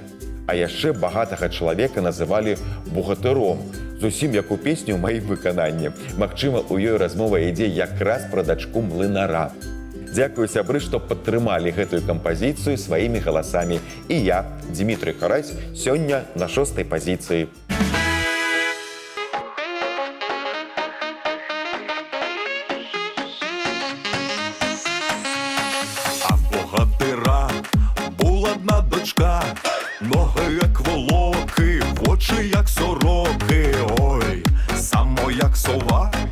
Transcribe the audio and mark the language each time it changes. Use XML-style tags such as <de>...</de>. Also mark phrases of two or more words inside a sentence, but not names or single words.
<be>А яшчэ багатага чалавека называлі бухгалтэром, зусім як у песню ў маім выкананні. Магчыма, у ёй размова ідзе якраз пра дачку млынара. Дзякую, сябры, што падтрымалі гэтую кампазіцыю сваімі галасамі. І я, Дмітрый Карась, сёння на 6-й пазіцыі.</be> <uk>А в богатира була одна дочка, ноги як волоки, очі як сороки, ой, само як сова.</uk>